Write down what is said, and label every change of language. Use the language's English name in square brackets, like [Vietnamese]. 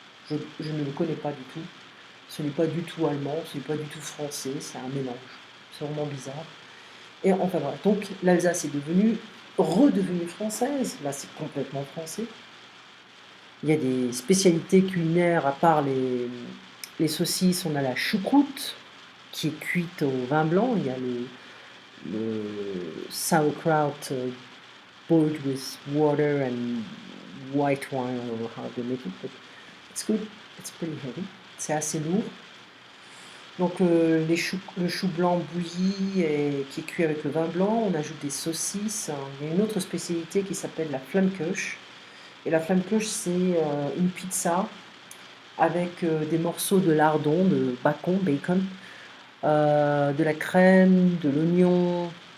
[French] Je ne le connais pas du tout. Ce n'est pas du tout allemand, ce n'est pas du tout français, c'est un mélange. C'est vraiment bizarre. Et enfin voilà, donc l'Alsace est redevenue française. Là, c'est complètement français. Il y a des spécialités culinaires, à part les saucisses, on a la choucroute, qui est cuite au vin blanc. Il y a le [English] sauerkraut boiled with water and white wine, I don't know how they make it, but it's good, it's pretty heavy. [French] C'est assez lourd. Donc le chou blanc bouilli qui est cuit avec le vin blanc, on ajoute des saucisses. Il y a une autre spécialité qui s'appelle la Flammkueche. Et la Flammkueche, c'est une pizza avec des morceaux de lardon, de bacon, de la crème, de l'oignon.